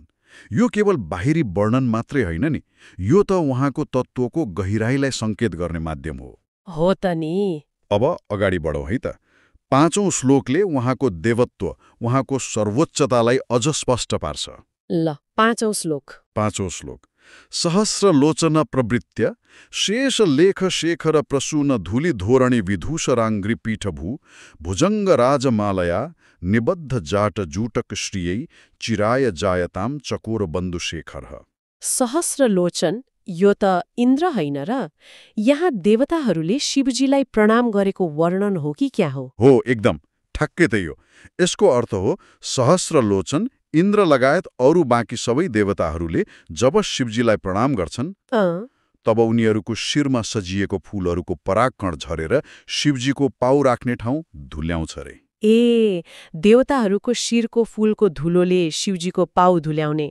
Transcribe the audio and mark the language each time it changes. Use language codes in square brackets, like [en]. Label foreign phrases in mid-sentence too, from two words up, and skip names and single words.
[ne] यो केवल बाहिरी वर्णन मात्रै होइन नि, यो त उहाँको तत्त्वको गहिराईलाई सङ्केत गर्ने माध्यम हो त नि। अब अगाडि बढौँ है त। 5औं श्लोकले उहाँको देवत्व, उहाँको सर्वोच्चतालाई अझ स्पष्ट पार्छ। ल 5औं श्लोक। 5औं श्लोक। [sa] सहस्र लोचन प्रवृत्य शेष लेख शेखर प्रसून धूलि धोरणी विधूषराङ्ग्रि पीठभू भुजङ्ग राजमालया निबद्ध जाट जूटक श्रियै चिराय जायताम चकोर बन्धु शेखर। सहस्र लोचन, [ne] यो त इन्द्र होइन र? यहाँ देवताहरूले शिवजीलाई प्रणाम गरेको वर्णन हो कि क्या हो? हो, एकदम ठक्कै त यो। यसको अर्थ हो [sa] सहस्र लोचन [ne] इन्द्र लगायत अरू बाँकी सबै देवताहरूले जब शिवजीलाई प्रणाम गर्छन् तब उनीहरूको शिरमा सजिएको फूलहरूको परागकण झरेर शिवजीको पाउ राख्ने ठाउँ धुल्याउँछ रे। ए, देवताहरूको शिरको फूलको धुलोले शिवजीको पाउ धुल्याउने।